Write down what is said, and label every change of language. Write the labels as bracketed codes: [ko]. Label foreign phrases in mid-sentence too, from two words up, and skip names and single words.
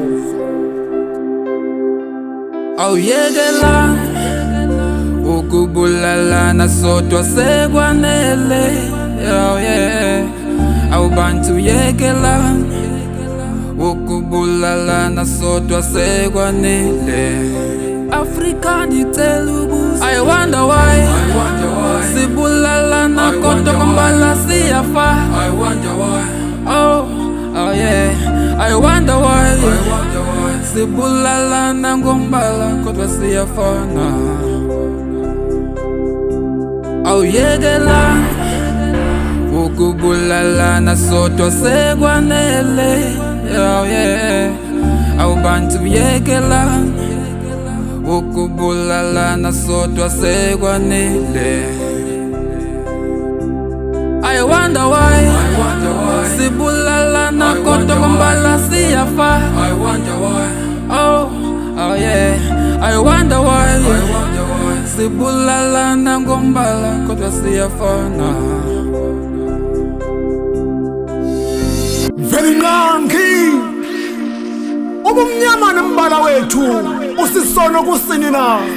[xh] awuyekela ukubulalana sodwa sekwanele awubantu yekela ukubulalana sodwa sekwanele Afrika ndicela ubuso [en] I wonder why [xh] sibulalana kodwa kombala siyafa [en] I wonder why oh yeah I wonder why [xh] sibulalana ngombala kodwa siyafana awuyekela ukubulalana sodwa sekwanele awubantu yekela ukubulalana sodwa sekwanele [en] I wonder why [xh] sibulalana kodwa kombala siyafa [en] I wonder why oh yeah I wonder why [xh] sibulalana ngombala kodwa siyafana Velingangi ubumnyama nombala wethu usisono kusini na